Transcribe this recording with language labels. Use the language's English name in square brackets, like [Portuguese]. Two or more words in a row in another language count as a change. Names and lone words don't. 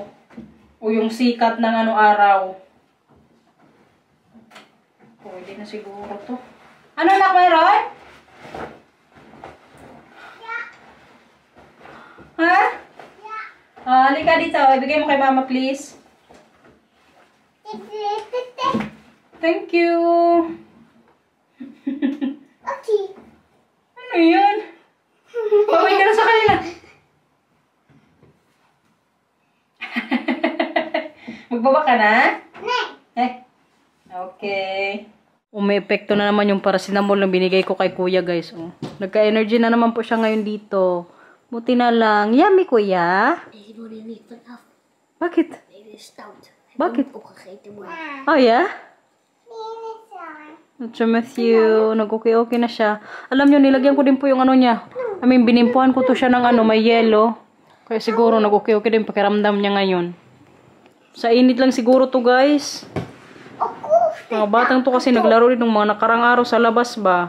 [Filipino] O yung sikat ng araw. Pwede na siguro to. Ano anak mayroon? Ha? Halika dito. Ibigay mo kay Mama, [English] please. Thank you. Okay. [Filipino] Ano yun? Babay ka na sa kanila. Magbaba ka na? [English] Okay. [Filipino] Umepekto na naman yung paracetamol na binigay ko kay Kuya, guys. Oh. Nagka-energy na naman po siya ngayon dito. Buti na lang. Yummy, Kuya. [Dutch] Ik doe er niet vanaf. [Filipino] Bakit? [Dutch] Het is stout. [Filipino] Bakit? [Dutch] Opgegeten worden. Oh, ja? [English] time. [Filipino] Si Matthew, nag-okay-okay na siya. Alam nyo, nilagyan ko din po yung ano niya. [English] I mean, [Filipino] binimpuhan ko to siya ng ano, may yellow. Kaya siguro nag-okay-okay din pakiramdam niya ngayon. Sa init lang siguro to guys. Mga batang to kasi naglaro din ng mga nakarang araw sa labas ba.